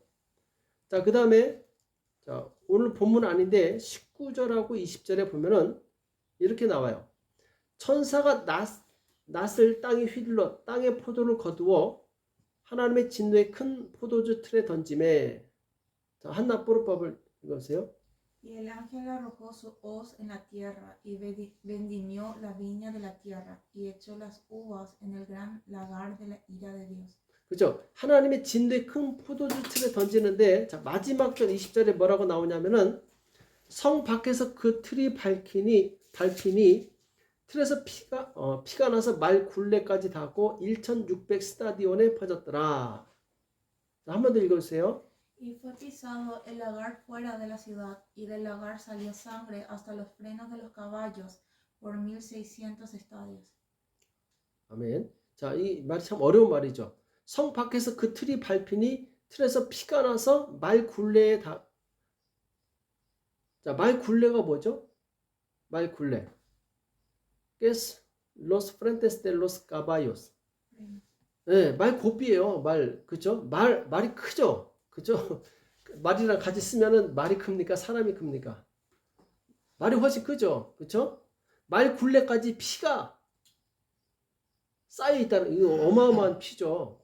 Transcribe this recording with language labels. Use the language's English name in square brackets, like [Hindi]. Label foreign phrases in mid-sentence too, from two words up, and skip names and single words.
[Korean] 자, 그 다음에 자, 오늘 본문 아닌데 19절하고 20절에 보면은 이렇게 나와요. 천사가 낫을 땅에 휘둘러 땅의 포도를 거두어 하나님의 진노의 큰 포도주 틀에 던짐에, 자, 한나 뽀르법을 읽으세요. [Spanish] Y el ángel arrojó su hoz en la tierra y vendimió la viña de la tierra y echó las uvas en el gran lagar de la ira de Dios. [Korean] 그렇죠? 하나님의 진노의 큰 포도주 틀에 던지는데, 자, 마지막 절 20절에 뭐라고 나오냐면은 성 밖에서 그 틀이 밟히니 틀에서 피가 나서 말 굴레까지 닿고 1600 스타디온에 퍼졌더라. 한 번 더 읽어주세요. [Spanish] Y fue pisado el lagar fuera de la ciudad, y del lagar salió sangre hasta los frenos de los caballos por 1600 estadios. [Korean] 아멘. 자, 이 말이 참 어려운 말이죠. 성 밖에서 그 틀이 밟히니 틀에서 피가 나서 말 굴레에 자, 말 굴레가 뭐죠? 말 굴레. [Spanish] ¿Qué es los frentes de los caballos? [Korean] 네, 말 고삐예요. 말, 그죠? 말이 크죠? 그죠? 말이랑 같이 쓰면은 말이 큽니까? 사람이 큽니까? 말이 훨씬 크죠? 그죠? 말 굴레까지 피가 쌓여 있다는, 이거 어마어마한 피죠.